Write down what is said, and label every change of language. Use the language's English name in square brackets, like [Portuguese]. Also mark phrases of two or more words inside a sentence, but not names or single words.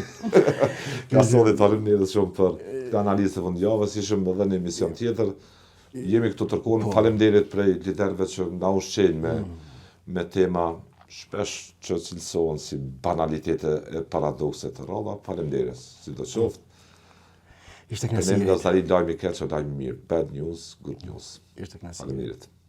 [Albanian] Ka solli faleminderit shumë për analizën e fundjavës, ishim edhe në emision tjetër. Jemi këtu tërkohën, faleminderit prej liderëve që na ushqejnë me tema shpesh që cilësohen si banalitete e paradokse të rralla. Faleminderit, sidoqoftë. Ishte kënaqësi. Ne do të tani lajmi keq, lajmi mirë. [English] Bad news, good news. [Albanian] Ishte kënaqësi. Faleminderit.